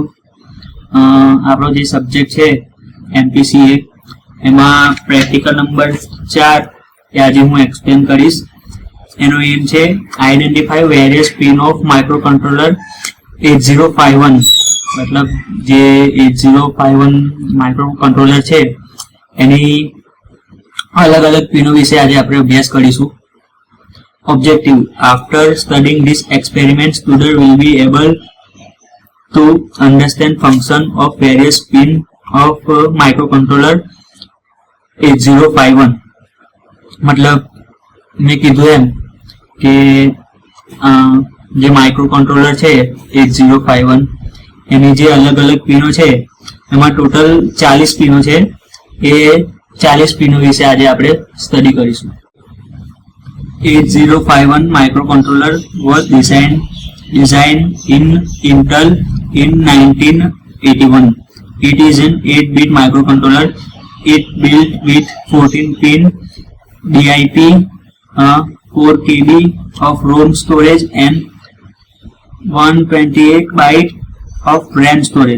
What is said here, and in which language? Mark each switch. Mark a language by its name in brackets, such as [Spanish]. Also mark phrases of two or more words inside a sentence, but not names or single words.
[Gujarati] આપણો જે સબ્જેક્ટ છે MPCA એમાં [English] practical number [Gujarati] 4 એ આજે હું એક્સપ્લેન કરીશ। એનો એમ છે [English] identify various pin of microcontroller 8051. [Gujarati] मतलब જે 8051 માઇક્રોકન્ટ્રોલર છે એની અલગ અલગ પિનો વિષે આજ આપણે અભ્યાસ કરીશું। [English] Objective: After studying this experiment, student will be able to understand function of various pin of microcontroller 8051। [Gujarati] મતલબ મેં કીધુ એમ કે જે માઇક્રોકન્ટ્રોલર છે 8051 એની જે અલગ અલગ પિનો છે એમાં ટોટલ 40 પિનો છે। એ 40 પિનો વિષે આજ આપણે સ્ટડી કરીશું। [English] 8051 microcontroller was designed in Intel in 1981. It is an 8-bit microcontroller. It built with 14-pin DIP, 4 KB of ROM storage and 128 byte of RAM storage.